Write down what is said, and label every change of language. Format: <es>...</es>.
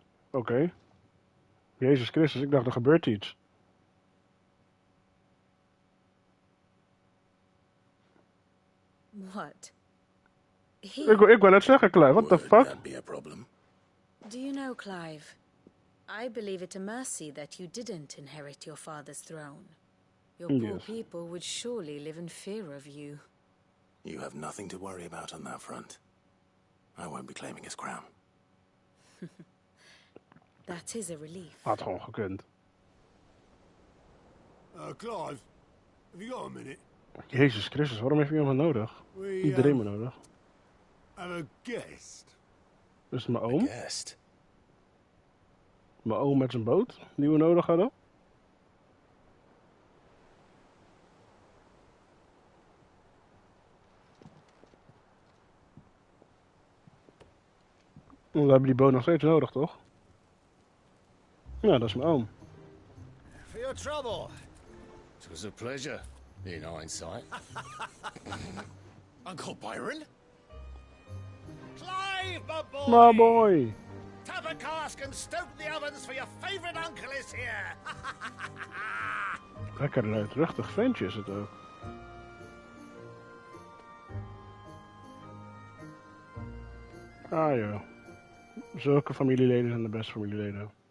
<nl>Oké. Jezus Christus, ik dacht er gebeurt iets.</nl> <en>What?</en> <nl>Ik wil net zeggen, Clive,</nl> <en>what the fuck? Do you know, Clive? I believe it a mercy that you didn't inherit your father's throne. Your poor people would surely live in fear of you. You have nothing to worry about on that front. I won't be claiming his crown. That is a relief.</en> <nl>Had gewoon gekund.</nl> <en>Clive, have you got a minute?</en> <nl>Jezus Christus, waarom heeft iemand nodig? Iedereen me nodig.</nl> <en>Have a guest.</en> <nl>Is het mijn oom? Mijn oom met zijn boot, die we nodig hadden? We hebben die boot nog steeds nodig, toch? Ja, dat is mijn oom.</nl> <en>For your trouble. It was a pleasure, in hindsight. Uncle Byron? Clive, my boy! My boy! Tap a cask and stoke the ovens for your favorite uncle is here!</en> <nl>Lekker luidruchtig ventje is het ook. Ah ja. Zulke familieleden zijn de beste familieleden.</nl>